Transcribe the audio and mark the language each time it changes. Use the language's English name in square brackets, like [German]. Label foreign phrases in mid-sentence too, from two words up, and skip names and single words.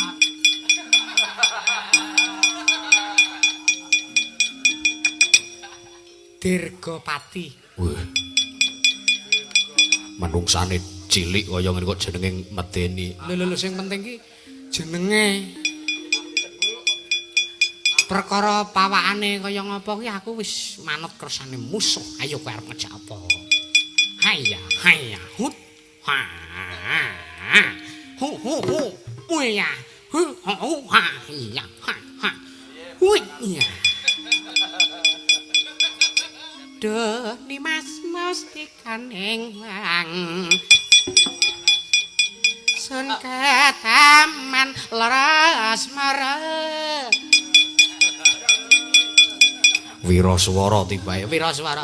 [Javanese] Dirgapati. Wih. Manungsane cilik kaya ngene kok jenenge medeni. Lho sing penting ki jenenge. Perkara pawakane kaya ngapa ki aku wis manut kersane musuh. Ayo kowe arep ngejak apa? Haya, hut. Ha. Hu. Uya. Hu, ha. Ya, ha. Uya. Duh, Dimas mesti kaneng wang. Sun ke taman leres mara. Wiraswara tibae, Wiraswara.